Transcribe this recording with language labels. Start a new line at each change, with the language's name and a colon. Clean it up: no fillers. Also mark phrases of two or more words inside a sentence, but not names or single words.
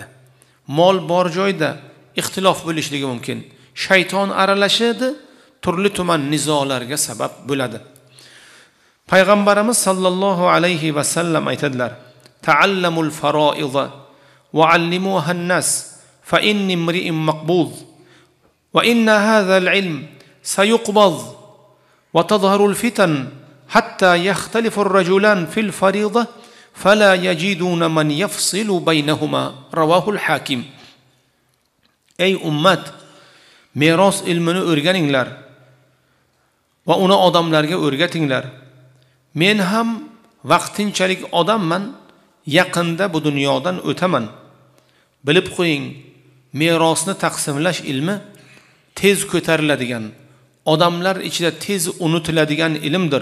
Uzbek: Mol bor joyda ixtilof bo'lishligi mumkin. Shayton aralashadi, turli tuman nizolarga sabab bo'ladi.
Arabic: Payg'ambarimiz صلى الله عليه وسلم aytadilar: "تعلموا الفرائض وعلموها الناس فإني امرؤ مقبوض وإن هذا العلم سيقبض وتظهر الفتن حتى يختلف الرجلان في الفريضة فلا يجدان من يفصل بينهما." رواه الحاكم.
Uzbek: ey ummat, meros ilmini o'rganinglar va uni odamlarga o'rgatinglar. Men ham vaqtinchalik odamman, yaqinda bu dunyodan o'taman. Bilib qo'ying, merosni taqsimlash ilmi tez ko'tariladigan, odamlar ichida tez unutiladigan ilmdir.